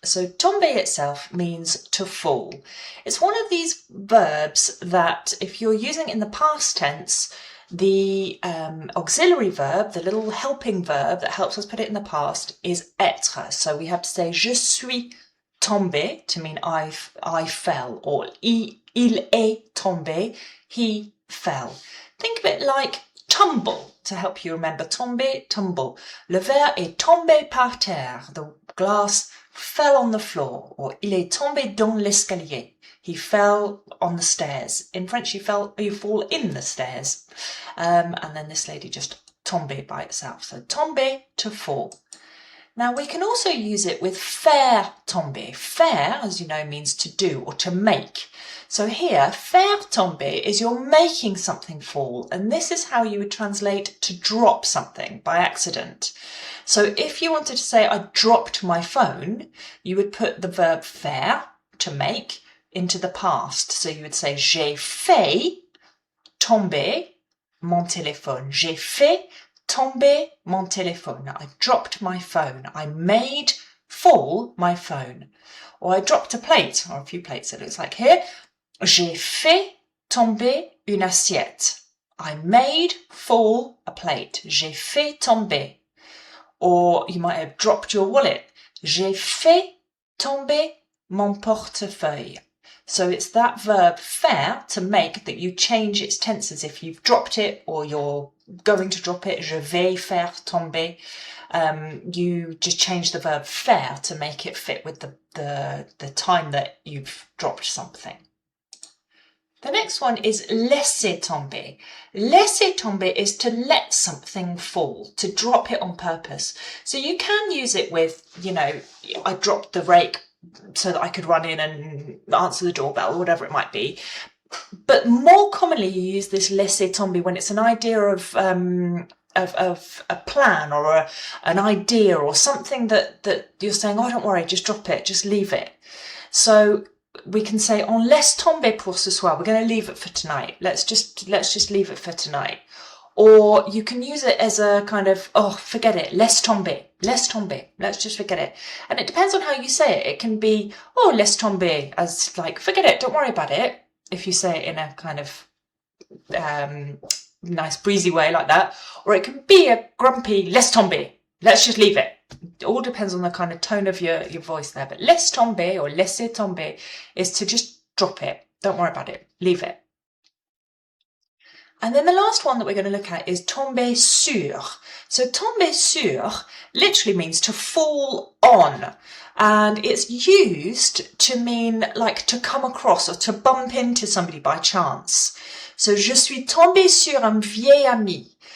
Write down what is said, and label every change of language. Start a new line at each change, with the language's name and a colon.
English: So tomber itself means to fall. It's one of these verbs that if you're using in the past tense, the auxiliary verb, the little helping verb that helps us put it in the past is être. So we have to say
French: je suis tombé
English: to mean I fell, or
French: il est tombé,
English: he fell. Think of it like tumble to help you remember. Tomber, tumble.
French: Le verre est tombé par terre.
English: The glass fell on the floor.
French: Or il est tombé dans l'escalier.
English: He fell on the stairs. In French, you fall in the stairs. And then this lady just tombé by itself. So tomber, to fall. Now we can also use it with faire tomber. Faire, as you know, means to do or to make. So here, faire tomber is you're making something fall, and this is how you would translate to drop something by accident. So if you wanted to say I dropped my phone, you would put the verb faire, to make, into the past. So you would say
French: j'ai fait tomber mon téléphone. J'ai fait tomber mon téléphone.
English: I dropped my phone. I made fall my phone. Or I dropped a plate, or a few plates it looks like here.
French: J'ai fait tomber une assiette.
English: I made fall a plate.
French: J'ai fait tomber.
English: Or you might have dropped your wallet.
French: J'ai fait tomber mon portefeuille.
English: So it's that verb faire, to make, that you change its tenses if you've dropped it or you're going to drop it.
French: Je vais faire tomber.
English: You just change the verb faire to make it fit with the time that you've dropped something. The next one is laisser tomber. Laisser tomber is to let something fall, to drop it on purpose. So you can use it with, you know, I dropped the rake so that I could run in and answer the doorbell or whatever it might be. But more commonly you use this laisser tomber when it's an idea of a plan or an idea or something that you're saying, oh, don't worry, just drop it, just leave it. So we can say
French: on laisse tomber pour ce soir.
English: We're going to leave it for tonight. Let's just leave it for tonight. Or you can use it as a kind of, oh, forget it,
French: laisse tomber,
English: let's just forget it. And it depends on how you say it. It can be, oh,
French: laisse tomber,
English: as like, forget it, don't worry about it, if you say it in a kind of nice breezy way like that. Or it can be a grumpy,
French: laisse tomber,
English: let's just leave it. It all depends on the kind of tone of your voice there. But
French: laisse tomber
English: or laisser tomber is to just drop it. Don't worry about it. Leave it. And then the last one that we're going to look at is tomber sur. So tomber sur literally means to fall on. And it's used to mean like to come across or to bump into somebody by chance.
French: So je suis tombé sur un vieil ami.